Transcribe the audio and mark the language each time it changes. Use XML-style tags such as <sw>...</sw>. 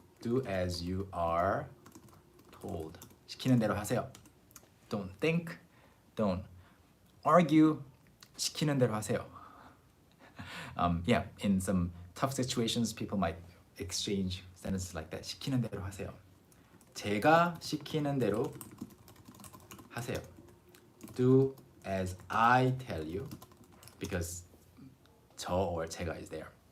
<en>Do as you are told.</en> <ko>시키는 대로 하세요.</ko> <en>Don't think, don't argue.</en> <ko>시키는 대로 하세요.</ko> <en>In some tough situations, people might exchange sentences like that.</en> <ko>시키는 대로 하세요. 제가 시키는 대로 하세요.</ko> <en>Do as I tell you, because 저 or 제가 is there.</en>